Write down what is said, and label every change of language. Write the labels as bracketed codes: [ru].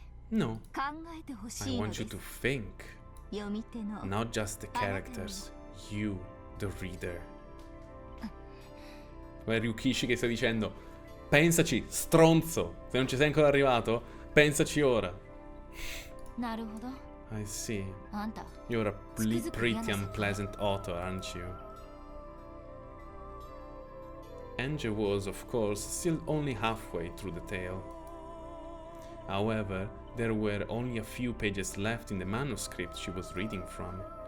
[en] No. I want you to think. Not just the characters, you, the reader. [it] Guarda Ryukishi che sta dicendo: pensaci, stronzo! Se non ci sei ancora arrivato, pensaci ora. [en] I see. You're a pretty unpleasant author, aren't you? Ange was, of course, still only halfway through the tale. However, there were only a few pages left in the manuscript she was reading from.